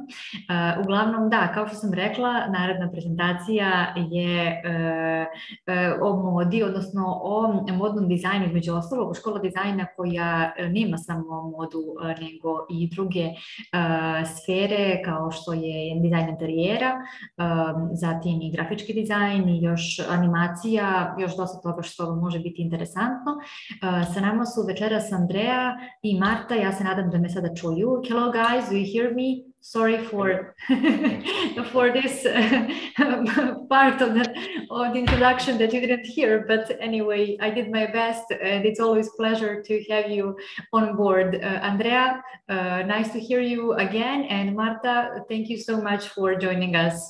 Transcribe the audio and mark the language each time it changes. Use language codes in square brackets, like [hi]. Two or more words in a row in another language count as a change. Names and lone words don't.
[sr] Uglavnom, da, kao što sam rekla, naredna prezentacija je o modi, odnosno o modnom dizajnu, između ostalog, škola dizajna koja nema samo modu, nego i druge sfere, kao što je dizajn interijera, zatim i grafički dizajn i još animacija, još dosta toga što može biti interesantno. Sa nama su večeras Andrea i Marta, ja se nadam da me sada čuju. [en] Hello guys, do you hear me? Sorry for this part of the introduction that you didn't hear, but anyway, I did my best and it's always a pleasure to have you on board. Andrea, nice to hear you again, and Marta, thank you so much for joining us.